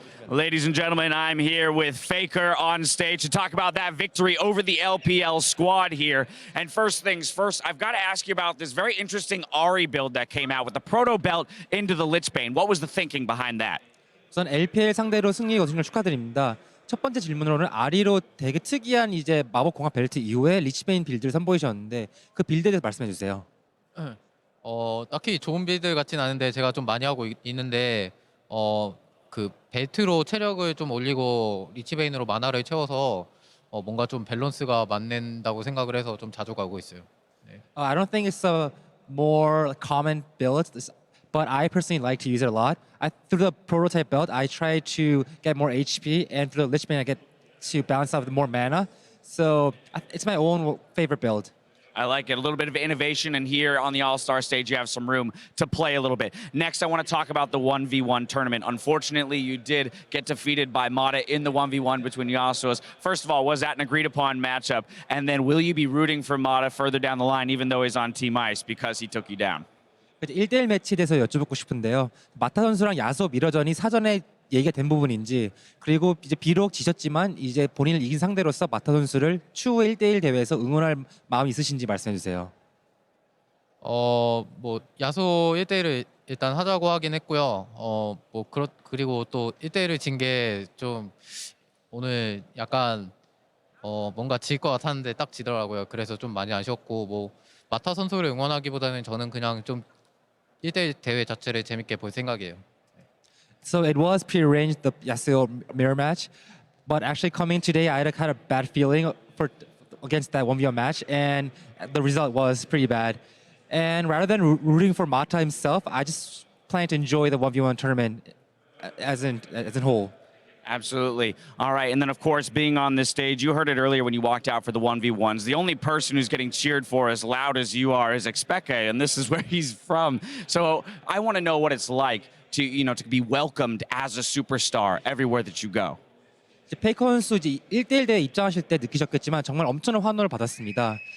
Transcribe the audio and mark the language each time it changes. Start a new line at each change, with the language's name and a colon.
English: Ladies and gentlemen, I'm here with Faker on stage to talk about that victory over the LPL squad here. And first things first, I've got to ask you about this very interesting Ari build that came out with the proto belt into the Lichbane. What was the thinking behind that?
Korean: 우선 LPL 상대로 승리 거둔 걸 축하드립니다. 첫 번째 질문으로는 아리로 되게 특이한 이제 마법 공학 벨트 이후에 리치베인 빌드를 선보이셨는데 그 빌드에 대해서 말씀해 주세요. 딱히 좋은 빌드 같진 않은데 제가 좀 많이 하고 있는데 그 벨트로 체력을 좀 올리고 리치베인으로 마나를 채워서 뭔가 좀 밸런스가 맞는다고 생각을 해서 좀 자주 가고 있어요. 네.
English: I don't think it's a more common build, but I personally like to use it a lot. Through the prototype build, I try to get more HP, and through the Lichbane, I get to balance out with more mana. So it's my own favorite build. I like it. A little bit of innovation, and here on the All-Star stage, you have some room to play a little bit. Next, I want to talk about the 1v1 tournament. Unfortunately, you did get defeated by Mata in the 1v1 between Yasuo's. First of all, was that an agreed-upon matchup? And then will you be rooting for Mata further down the line, even though he's on Team Ice, because he took you down?
Korean: 1대1 매치에 대해서 여쭤보고 싶은데요. 마타 선수랑 야수오 미러전이 사전에 얘기가 된 부분인지, 그리고 이제 비록 지셨지만 이제 본인을 이긴 상대로서 마타 선수를 추후 1대1 대회에서 응원할 마음이 있으신지 말씀해 주세요. 뭐 야소 1대1을 일단 하자고 하긴 했고요. 그리고 또 1대1을 진 게 좀 오늘 약간 뭔가 질 것 같았는데 딱 지더라고요. 그래서 좀 많이 아쉬웠고, 뭐 마타 선수를 응원하기보다는 저는 그냥 좀 1대1 대회 자체를 재밌게 볼 생각이에요.
English: So it was prearranged, the Yasuo mirror match, but actually coming today, I had a kind of bad feeling against that 1v1 match, and the result was pretty bad. And rather than rooting for Mata himself, I just plan to enjoy the 1v1 tournament as in whole. Absolutely. All right, and then of course, being on this stage, you heard it earlier when you walked out for the 1v1s. The only person who's getting cheered for as loud as you are is EpicSkillshot, and this is where he's from. So I want to know what it's like to be welcomed as a superstar everywhere that you go.
Korean: 페이커 선수 이제 1대1 대회 입장하실 때 느끼셨겠지만 정말 엄청난 환호를 받았습니다.